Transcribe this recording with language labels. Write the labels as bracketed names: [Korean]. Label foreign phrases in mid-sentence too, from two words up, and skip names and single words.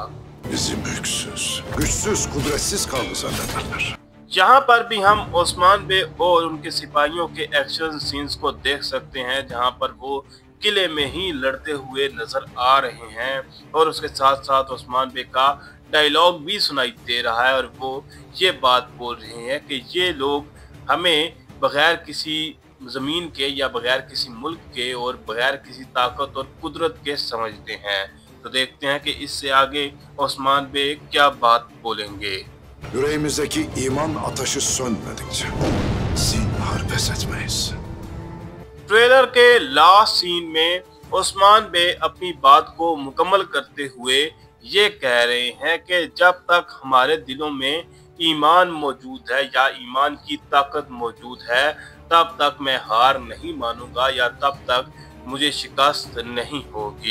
[Turkish] Bizim güçsüz, kudretsiz kaldı zannederler. [Urdu] یہاں پر بھی ہم عثمان بے اور ان کے سپاہیوں کے [English] action scenes [Urdu] کو دیکھ سکتے ہیں، جہاں پر وہ قلعے میں ہی لڑتے ہوئے نظر آ رہے ہیں اور اس کے ساتھ ساتھ عثمان بے کا ڈائیلاگ بھی سنائی دے رہا ہے اور وہ یہ بات بول رہے ہیں کہ یہ لوگ ہمیں بغیر کسی زمین کے یا بغیر کسی ملک کے اور بغیر کسی طاقت اور قدرت کے سمجھتے ہیں. تو دیکھتے ہیں کہ اس سے آگے عثمان بے کیا بات بولیں گے. [Turkish] Yüreğimizdeki iman ateşi sönmedikçe zinhar pes etmeyiz. [Urdu] ٹریلر کے [English] last scene [Urdu] میں عثمان بے اپنی بات کو مکمل کرتے ہوئے یہ کہہ رہے ہیں کہ جب تک ہمارے دلوں میں ایمان موجود ہے یا ایمان کی طاقت موجود ہے تب تک میں ہار نہیں مانوں گا یا تب تک مجھے شکست نہیں ہوگی.